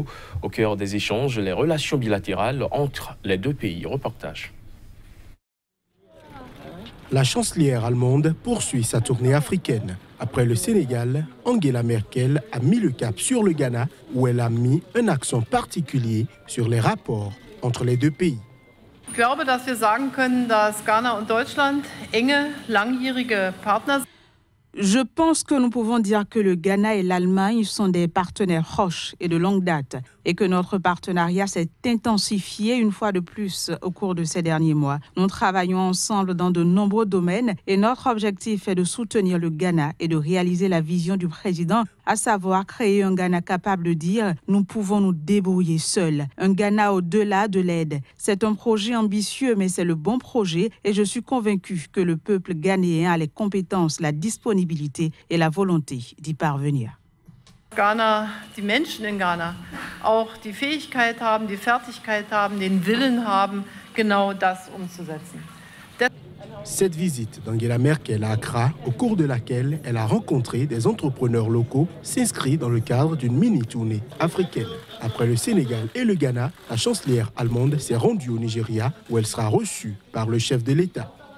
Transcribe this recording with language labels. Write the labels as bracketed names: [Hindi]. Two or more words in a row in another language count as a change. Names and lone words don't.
[French] Au cœur des échanges, les relations bilatérales entre les deux pays. Reportage. La chancelière allemande poursuit sa tournée africaine. Après le Sénégal, Angela Merkel a mis le cap sur le Ghana, où elle a mis un accent particulier sur les rapports entre les deux pays. [German] Ich glaube, dass wir sagen können, dass Ghana und Deutschland enge, langjährige Partner sind. [French] Je pense que nous pouvons dire que le Ghana et l'Allemagne sont des partenaires proches et de longue date et que notre partenariat s'est intensifié une fois de plus au cours de ces derniers mois. Nous travaillons ensemble dans de nombreux domaines et notre objectif est de soutenir le Ghana et de réaliser la vision du président, à savoir créer un Ghana capable de dire « nous pouvons nous débrouiller seuls ». Un Ghana au-delà de l'aide. C'est un projet ambitieux, mais c'est le bon projet et je suis convaincu que le peuple ghanéen a les compétences, la disponibilité et la volonté d'y parvenir. [German] Ghana, die Menschen in Ghana auch die Fähigkeit haben, die Fertigkeit haben, den Willen haben, genau das umzusetzen. [French] Cette visite d'Angela Merkel à Accra, au cours de laquelle elle a rencontré des entrepreneurs locaux, s'inscrit dans le cadre d'une mini-tournée africaine. Après le Sénégal et le Ghana, la chancelière allemande s'est rendue au Nigeria, où elle sera reçue par le chef de l'État.